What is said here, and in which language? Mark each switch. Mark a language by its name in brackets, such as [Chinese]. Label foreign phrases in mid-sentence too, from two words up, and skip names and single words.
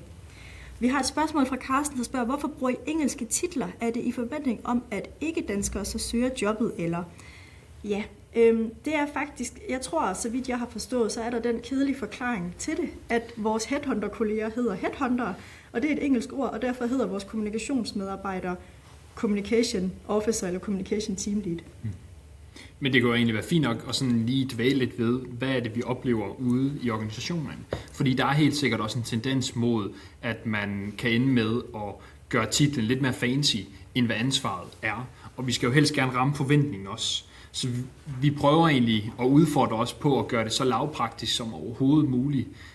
[Danish] Vi har et spørgsmål fra Karsten, der spørger, hvorfor bruger I engelske titler? Er det i forventning om, at ikke-danskere så søger jobbet, eller? Ja, det er faktisk, jeg tror, så vidt jeg har forstået, så er der den kedelige forklaring til det, at vores headhunter-kolleger hedder headhunter, og det er et engelsk ord, og derfor hedder vores kommunikationsmedarbejdere [English] communication officer [Danish] eller [English] communication team lead. [Danish] Men det kan jo egentlig være fint nok at sådan lige dvæle lidt ved, hvad er det, vi oplever ude i organisationerne. Fordi der er helt sikkert også en tendens mod, at man kan ende med at gøre titlen lidt mere fancy, end hvad ansvaret er. Og vi skal jo helst gerne ramme forventningen også. Så vi prøver egentlig at udfordre os på at gøre det så lavpraktisk som overhovedet muligt.